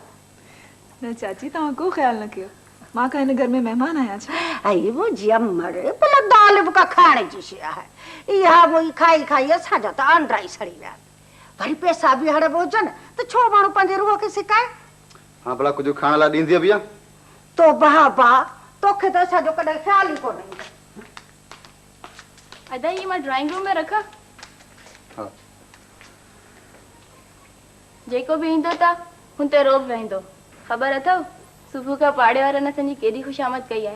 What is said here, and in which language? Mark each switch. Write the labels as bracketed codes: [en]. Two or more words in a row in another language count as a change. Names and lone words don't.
[sd] न चाची तव्हां को ख़्यालु न कयो। मां का हिन घर में महिमान आहियां छा? ऐं मुंहिंजी अमड़ भला दाल बि का खाइण जी शइ आहे। इहा पोइ खाई खाई असांजा त आंड्रा ई सड़ी विया। वरी पैसा बि हड़बो हुजनि त छो माण्हू पंहिंजे रूह खे सिकाए? हाँ भला कुछ खाने ला दींदी भैया तो बाबा तोखे तो असांजो कॾहिं ख़्याल ई कोन्हे। अदा ये मां [en] drawing room [sd] में रखा हाँ जेको भी ईंदो ता हुन ते रोब वेंदो। ख़बर अथव सुबुह का पाड़े वारनि असांजी केॾी खुशामद कई आहे।